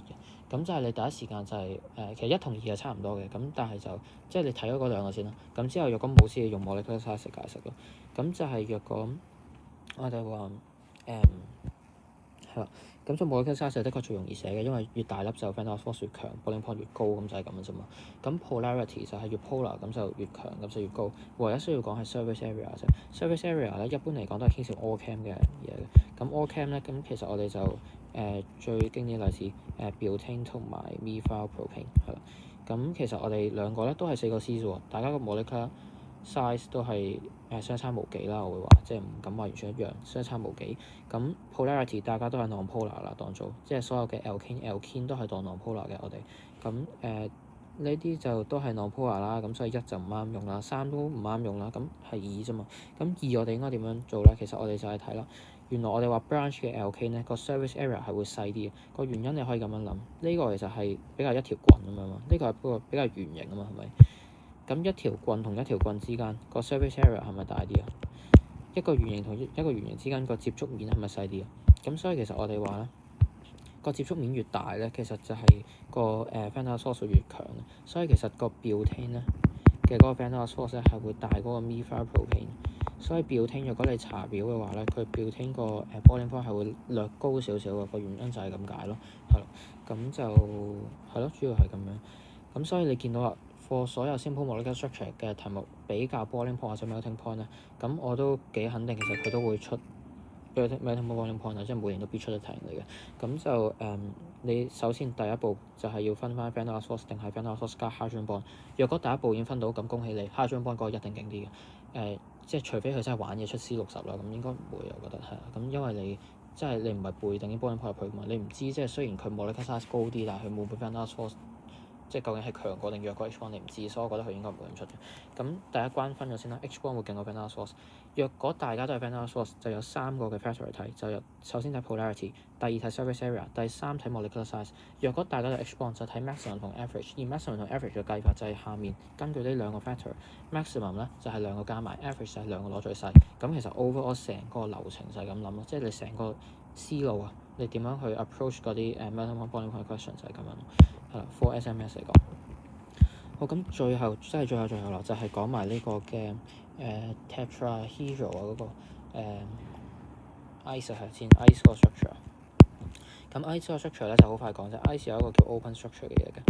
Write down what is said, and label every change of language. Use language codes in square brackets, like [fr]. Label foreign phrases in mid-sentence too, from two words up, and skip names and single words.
[yue] 咁就係你第一時間就係其實1同2係差唔多嘅，咁但係就即係你睇咗嗰兩個先啦。咁之後若果冇事，用 [en] molecular size [yue] 解釋咯。咁就係若果我哋話係啦， 咁就 [en] molecular size [yue] 的確最容易寫嘅，因為越大粒就 van der Waals 越強 ， [en] boiling point [yue] 越高，咁就係咁嘅啫嘛。咁 polarity 就係越 polar 咁就越強，咁就越高。唯一需要講係 [en] surface area [yue] 啫。 [en] surface area [yue] 咧一般嚟講都係傾向 Allchem 嘅嘢嘅。咁 Allchem 咧，咁其實我哋就最經典例子butane 同埋 methylpropane 係啦。咁其實我哋兩個咧都係4個 C 啫喎，大家個 [en] molecular size [yue] 都係相差無幾啦，我會話，即係唔敢話完全一樣，相差無幾。咁 polarity 大家都係 non-polar 啦，當做即係所有嘅 alkene 都係當 non-polar 嘅我哋。咁呢啲就都係 non-polar 啦，咁所以1就唔啱用啦，3都唔啱用啦，咁係2啫嘛。咁2我哋應該點樣做咧？其實我哋就係睇啦。原來我哋話 branch 嘅 alkane 咧個 [en] surface area [yue] 係會細啲嘅，個原因你可以咁樣諗，呢個其實係比較一條棍咁樣嘛，呢個係不過比較圓形啊嘛，係咪？咁一條棍同一條棍之間個 [en] surface area [yue] 係咪大啲啊？一個圓形同一個圓形之間個接觸面係咪細啲啊？咁所以其實我哋話咧，個接觸面越大咧，其實就係個 van der Waals 越強。所以其實個 butane 咧嘅嗰個 van der Waals 咧係會大過個 methylpropane。所以 butane 如果你查表嘅話咧，佢 butane 個 [en] boiling point [yue] 係會略高少少嘅，個原因就係咁解咯，係咯。咁就係咯，主要係咁樣。咁所以你見到啦。for 所有 [en] simple molecular structure [yue] 嘅題目比較 [en] boiling point [yue] 或者 [en] melting point [yue] 咧，咁我都幾肯定其實佢都會出 [en] melting boiling point [yue] 啊，即係每年都必出一題嚟嘅。咁就你首先第一步就係要分翻 van der Waals 定係 van der Waals 加 hydrogen bond。若果第一步已經分到，咁恭喜你 [en] hydrogen bond [yue] 嗰個一定勁啲嘅。即係除非佢真係玩嘢出 C60啦，咁應該唔會，我覺得係啊。咁因為你即係你唔係背定啲 [en] boiling point [yue] 入去嘛，你唔知即係雖然佢 [en] molecular size [yue] 高啲，但係佢冇俾 van der Waals。即係究竟係強過定弱過 [en] H bond [yue] 你唔知，所以我覺得佢應該唔會咁出嘅。咁第一關分咗先啦 ， [en] H bond [yue] 會勁過 van der Waals。若果大家都係 van der Waals，就有3個嘅 factor 嚟睇，就有首先睇 polarity， 第二睇 [en] surface area， [yue] 第三睇 [en] molecular size。 [yue] 若果大家都係 [en] H bond， [yue] 就睇 maximum 同 average。而 maximum 同 average 嘅計法就係下面根據呢兩個 factor，maximum 咧就係2個加埋 ，average 就係2個攞最細。咁其實 overall 成個流程就係咁諗咯，即係你成個思路啊，你點樣去 approach 嗰啲 [en] melting point boiling point question [yue] 就係咁樣。係啦 [en] for SMS [yue] 嚟講，好咁最後啦，就係講埋呢個嘅tetrahedral 啊嗰個ice 係先 ice 個 structure。咁 ice 個 structure 咧就好快講啫 ，ice 有一個叫 [en] open structure [yue] 嘅嘢嘅。